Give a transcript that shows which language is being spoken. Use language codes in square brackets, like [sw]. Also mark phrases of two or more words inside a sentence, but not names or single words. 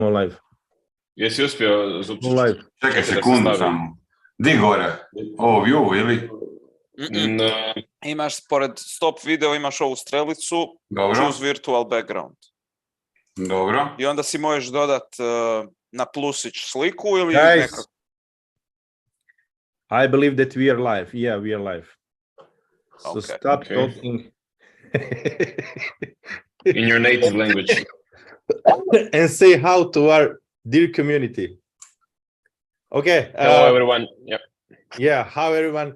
[en] live. [hr] Jesi uspio zupčić? [en] Live. [hr] Čekaj sekundu samo. Di gore? Ovo view ili? Imaš pored [en] stop video, [hr] imaš ovu strelicu, Dobro. [en] choose virtual background. [hr] Dobro. I onda si možeš dodat na plusić sliku ili [en] Guys, [hr] nekako. [en] I believe that we are live. Yeah, we are live. So Okay. stop talking. In your native language. And say how to our dear community. Okay. Hello, everyone. Yep. Yeah, how everyone.